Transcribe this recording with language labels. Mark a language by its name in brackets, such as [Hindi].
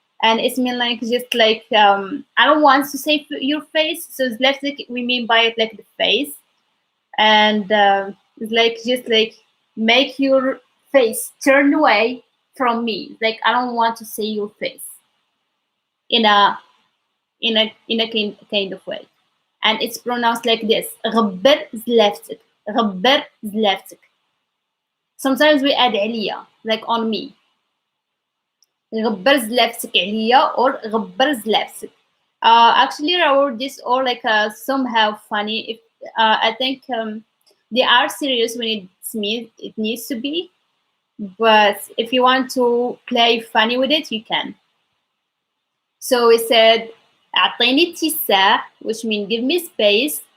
[English] And it's mean like just like I don't want to say your face, so zlapstick we mean by it like the face, and it's like just like make your face turn away from me. Like I don't want to see your face in a kind of way, and it's pronounced like this: [Arabic] غبر زلابسك غبر زلابسك. [English] Sometimes we add عليا, like on me. [Arabic] غبر زلابسك عليا or غبر زلابسك. [English] Actually, Raoul, this all like somehow funny. If I think they are serious when it needs to be. But if you want to play funny with it, you can. So we said [Arabic] أعطيني اتساع [English] which means give me space.